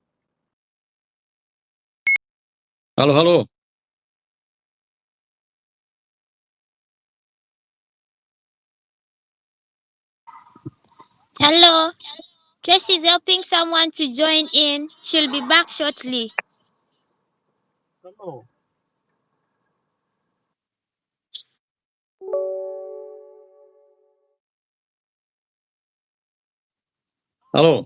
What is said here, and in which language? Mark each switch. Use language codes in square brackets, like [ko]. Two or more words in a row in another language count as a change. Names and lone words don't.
[is] Halló? [en] Hello. Tracy is helping someone to join in. She'll be back shortly. [is] Halló? Halló?